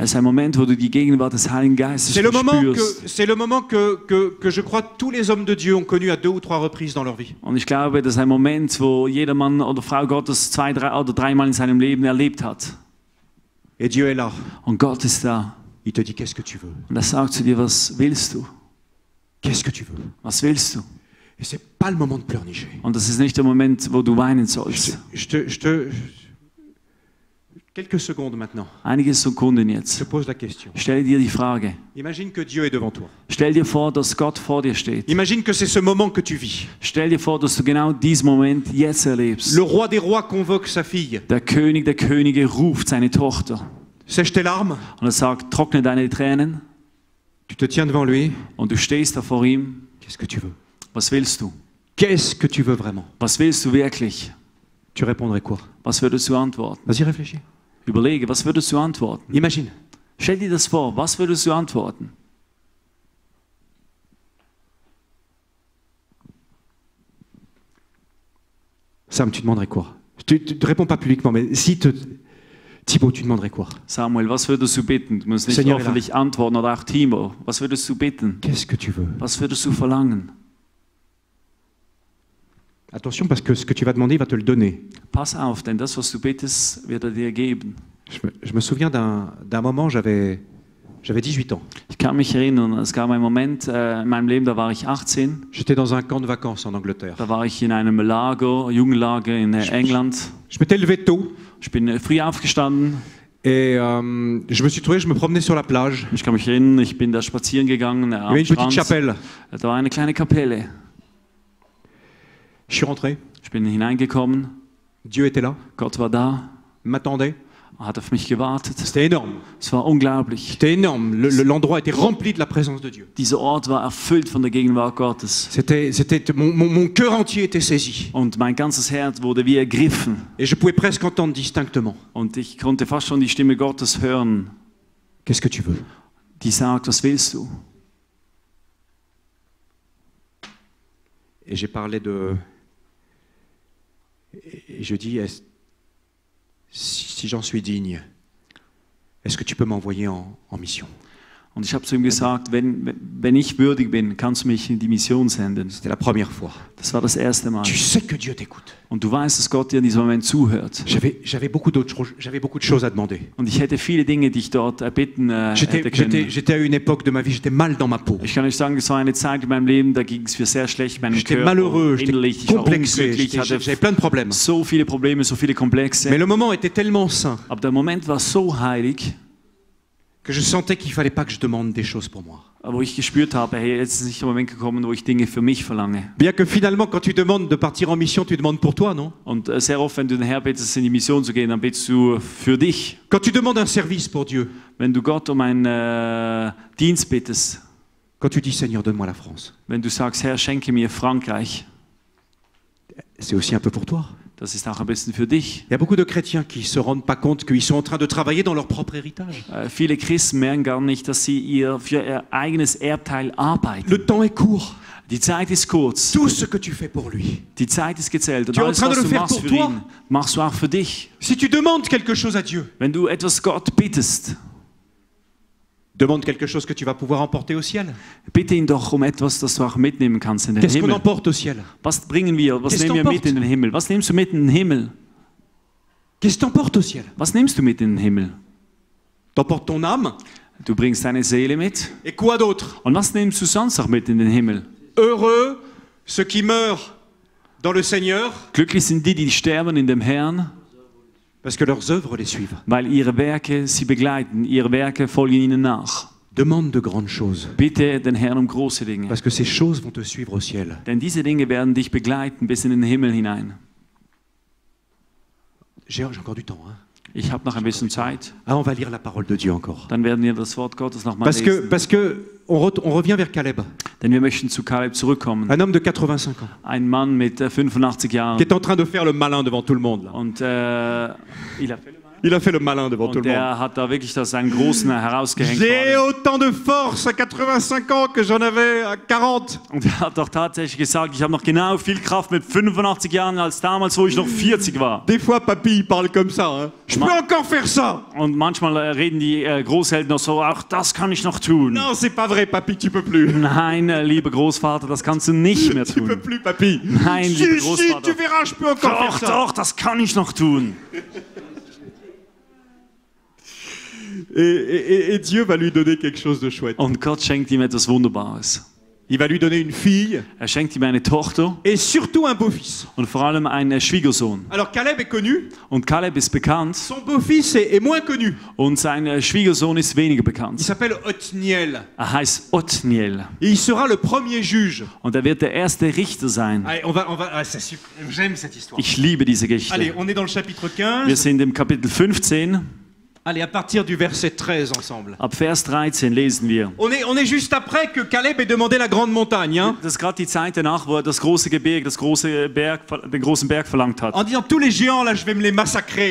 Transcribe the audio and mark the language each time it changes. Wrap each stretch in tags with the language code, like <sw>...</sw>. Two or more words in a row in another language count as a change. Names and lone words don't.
<de>Es ist ein Moment, wo du die Gegenwart des Heiligen Geistes</de> <fr>C'est le moment</fr> <de>verspürst.</de> <fr>que je crois tous les hommes de Dieu ont connu à 2 ou 3 reprises dans leur vie.</fr> <de>Und ich glaube, das ist ein Moment, wo jeder Mann oder Frau Gottes 2, 3 oder 3 Mal in seinem Leben erlebt hat.</de> <fr>Et Dieu est là.</fr> <de>Und Gott ist da.</de> <fr>Il te dit, qu'est-ce que tu veux?</fr> <de>Und er sagt zu dir, was willst du?</de> <fr>Qu'est-ce que tu veux?</fr> <de>Was willst du?</de> <fr>Et c'est pas le moment de pleurnicher.</fr> <de>Und das ist nicht der Moment, wo du weinen sollst.</de> <fr>Quelques secondes maintenant.</fr> <de>Einige Sekunden</de> <fr>Je</fr> <de>jetzt.</de> <fr>te pose la question.</fr> <de>Stell dir die Frage.</de> <fr>Imagine que Dieu est devant toi.</fr> <de>Stell dir vor, dass Gott vor dir steht.</de> <fr>Imagine que c'est ce moment que tu vis.</fr> <de>Stell dir vor, dass du genau diesen Moment jetzt erlebst.</de> <fr>Le roi des rois convoque sa fille.</fr> <de>Der König der Könige ruft seine Tochter.</de> <fr>Sèche tes larmes.</fr> <de>Und er sagt, trockne deine Tränen.</de> <fr>Tu te tiens devant lui.</fr> <de>Und du stehst da vor ihm.</de> <fr>Qu'est-ce que tu veux?</fr> <de>Was willst du?</de> <fr>Qu'est-ce que tu veux vraiment?</fr> <de>Was willst du wirklich?</de> <fr>Tu répondrais quoi?</fr> <de>Was würdest du antworten?</de> <fr>Vas-y, réfléchis.</fr> <de>Überlege, was würdest du antworten?</de> <fr>Imagine.</fr> <de>Stell dir das vor, was würdest du antworten?</de> <fr>Sam, tu demanderais quoi? Tu réponds pas publiquement, mais Thibaut, tu demanderais quoi?</fr> <de>Samuel, was würdest du bitten? Du musst nicht</de> <fr>Seigneur,</fr> <de>öffentlich antworten oder auch Timo. Was würdest du bitten?</de> <fr>Qu'est-ce que tu veux?</fr> <de>Was würdest du verlangen?</de> <fr>Attention, parce que ce que tu vas demander, il va te le donner.</fr> <de>Pass auf, denn das, was du bittest, wird er dir geben.</de> <fr>Je me souviens d'un moment, j'avais 18 ans.</fr> <de>Ich kann mich erinnern, es gab einen Moment in meinem Leben, da war ich 18.</de> <fr>J'étais dans un camp de vacances en Angleterre.</fr> <de>Da war ich in einem Lager, Jugendlager in England.</de> <fr>Je m'étais levé tôt</fr> <de>Ich bin früh aufgestanden.</de> <fr>et je me suis trouvé, je me promenais sur la plage.</fr> <de>Ich kann mich erinnern, ich bin da spazieren gegangen</de> <fr>Il y</fr> <de>am</de> <fr>avait une petite</fr> <de>Strand.</de> <fr>chapelle.</fr> <de>Da war eine kleine Kapelle.</de> <fr>Je suis rentré.</fr> <de>Ich bin hineingekommen.</de> <fr>Dieu était là,</fr> <de>Gott war da,</de> <fr>m'attendait.</fr> <de>hat auf mich gewartet.</de> <fr>C'était énorme.</fr> <de>Es war unglaublich.</de> <fr>C'était énorme. L'endroit était rempli de la présence de Dieu.</fr> <de>Dieser Ort war erfüllt von der Gegenwart Gottes.</de> <fr>Mon cœur entier était saisi.</fr> <de>Und mein ganzes Herz wurde wie ergriffen.</de> <fr>Et je pouvais presque entendre distinctement.</fr> <de>Und ich konnte fast schon die Stimme Gottes hören,</de> <fr>Qu'est-ce que tu veux?</fr> <de>die sagt, was willst du?</de> <fr>Et j'ai parlé de... Et je dis, si j'en suis digne, est-ce que tu peux m'envoyer en mission?</fr> <de>Und ich habe zu ihm gesagt, wenn ich würdig bin, kannst du mich in die Mission senden.</de> <fr>C'était la première fois.</fr> <de>Das war das erste Mal.</de> <fr>Tu sais que Dieu t'écoute.</fr> <de>Und du weißt, dass Gott dir in diesem Moment zuhört.</de> <fr>J'avais beaucoup de choses à demander.</fr> <de>Und ich hätte viele Dinge, die ich dort erbitten hätte können.</de> <fr>J'étais à une époque de ma vie, j'étais mal dans ma peau.</fr> <de>Ich kann euch sagen, es war eine Zeit in meinem Leben, da ging es mir sehr schlecht, meinem</de> <fr>J'étais</fr> <de>Körper,</de> <fr>malheureux,</fr> <de>innerlich,</de> <fr>j'étais</fr> <de>ich war</de> <fr>complexé,</fr> <de>unglücklich, ich</de> <fr>j'avais</fr> <de>hatte</de> <fr>plein de problèmes.</fr> <de>so viele Probleme, so viele Komplexe.</de> <fr>Mais le moment était tellement saint</fr> <de>Aber der Moment war so heilig,</de> <fr>que je sentais qu'il fallait pas que je demande des choses pour moi.</fr> <de>wo ich gespürt habe, hey, jetzt ist nicht der Moment gekommen, wo ich Dinge für mich verlange.</de> <fr>Bien que finalement, quand tu demandes de partir en mission, tu demandes pour toi, non?</fr> <de>Und sehr oft, wenn du den Herrn bittest, in die Mission zu gehen, dann bittest du für dich.</de> <fr>Quand tu demandes un service pour Dieu,</fr> <de>Wenn du Gott um einen Dienst bittest,</de> <fr>quand tu dis Seigneur, donne-moi la France,</fr> <de>wenn du sagst, Herr, schenke mir Frankreich,</de> <fr>c'est aussi un peu pour toi.</fr> <de>das ist auch ein bisschen für dich.</de> <fr>Il y a beaucoup de chrétiens qui ne se rendent pas compte qu'ils sont en train de travailler dans leur propre héritage.</fr> <de>Viele Christen merken gar nicht, dass sie für ihr eigenes Erbteil arbeiten.</de> <fr>Le temps est court.</fr> <de>Die Zeit ist kurz.</de> <fr>Tout ce que tu fais pour lui.</fr> <de>Die Zeit ist gezählt. Und</de> <fr>Tu es en</fr> <de>alles,</de> <fr>train de</fr> <de>was</de> <fr>le</fr> <de>du</de> <fr>faire</fr> <de>machst</de> <fr>pour</fr> <de>für</de> <fr>toi.</fr> <de>ihn, machst du auch für dich.</de> <fr>Si tu demandes quelque chose à Dieu,</fr> <de>Wenn du etwas Gott bittest,</de> <fr>demande quelque chose que tu vas pouvoir emporter au ciel.</fr> <de>bitte ihn doch um etwas, das du auch mitnehmen kannst in den</de> <fr>Qu'est-ce qu'on</fr> <de>Himmel.</de> <fr>emporte au ciel?</fr> <de>Was bringen wir? Was</de> <fr>Qu'est-ce</fr> <de>nehmen wir</de> <fr>t'emportes?</fr> <de>mit in den Himmel? Was nimmst du mit in den Himmel?</de> <fr>Qu'est-ce que t'emportes au ciel?</fr> <de>Was nimmst du mit in den Himmel?</de> <fr>T'emportes ton âme?</fr> <de>Du bringst deine Seele mit.</de> <fr>Et quoi d'autre?</fr> <de>Und was nimmst du sonst noch mit in den Himmel?</de> <fr>Heureux ceux qui meurent dans le Seigneur,</fr> <de>Glücklich sind die, die sterben in dem Herrn,</de> <fr>parce que leurs œuvres les suivent.</fr> <de>weil ihre Werke sie begleiten. Ihre Werke folgen ihnen nach.</de> <fr>Demande de grandes choses,</fr> <de>Bitte den Herrn um große Dinge.</de> <fr>parce que ces choses vont te suivre au ciel.</fr> <de>Denn diese Dinge werden dich begleiten bis in den Himmel hinein.</de> <fr>J'ai encore du temps. Hein?</fr> <de>Ich habe noch ein bisschen Zeit.</de> <fr>Ah, on va lire la parole de Dieu encore.</fr> <de>Dann werden wir das Wort Gottes nochmal lesen.</de> <fr>Parce que on revient vers Caleb,</fr> <de>Denn wir möchten zu Kaleb zurückkommen.</de> <fr>un homme de 85 ans,</fr> <de>Ein Mann mit 85</de> <fr>qui</fr> <de>Jahren.</de> <fr>est en train de faire le malin devant tout le monde. Là.</fr> <de>Und</de> <fr>Il a fait le malin devant tout le monde.</fr> <de>der hat da wirklich seinen Großen herausgehängt.</de> <fr>J'ai autant de force à 85 ans que j'en avais à 40.</fr> <de>Und er hat doch tatsächlich gesagt, ich habe noch genau viel Kraft mit 85 Jahren als damals, wo ich noch 40 war.</de> <fr>Des fois, papy, il parle comme ça. Hein. Je peux encore faire ça.</fr> <de>Und manchmal reden die Großeltern noch so, ach, das kann ich noch tun.</de> <fr>Non, c'est pas vrai, papy, tu peux plus.</fr> <de>Nein, lieber Großvater, das kannst du nicht mehr</de> <fr>Tu peux</fr> <de>tun.</de> <fr>plus, papy.</fr> <de>Nein,</de> <fr>Si,</fr> <de>lieber</de> <fr>si,</fr> <de>Großvater.</de> <fr>tu verras, je peux encore faire</fr> <de>Doch,</de> <fr>ça.</fr> <de>doch, das kann ich noch tun.</de> <fr>Et Dieu va lui donner quelque chose de chouette.</fr> <de>Und Gott schenkt ihm etwas Wunderbares.</de> <fr>Il va lui donner une fille</fr> <de>Schenkt ihm eine Tochter</de> <fr>et surtout un beau-fils.</fr> <de>und vor allem einen Schwiegersohn.</de> <fr>Alors Caleb est connu,</fr> <de>Und Kaleb ist bekannt</de> <fr>son beau-fils est moins connu.</fr> <de>und sein Schwiegersohn ist weniger</de> <fr>Il</fr> <de>bekannt.</de> <fr>s'appelle Othniel.</fr> <de>Heißt Othniel.</de> <fr>Et il sera le premier juge.</fr> <de>Und er wird der erste Richter sein.</de> <fr>Allez, c'est super. J'aime cette histoire.</fr> <de>Ich liebe diese</de> <fr>Allez,</fr> <de>Geschichte.</de> <fr>on est dans le chapitre Wir 15.</fr> <de>sind im Kapitel 15.</de> <fr>Allez, à partir du verset 13 ensemble.</fr> <de>Ab Vers 13 lesen wir.</de> <fr>On est juste après que Caleb ait demandé la grande montagne, hein,</fr> <de>Das ist gerade die Zeit danach, wo er das große Gebirge, den großen Berg verlangt hat.</de> <fr>en disant tous les géants là, je vais me les massacrer.</fr>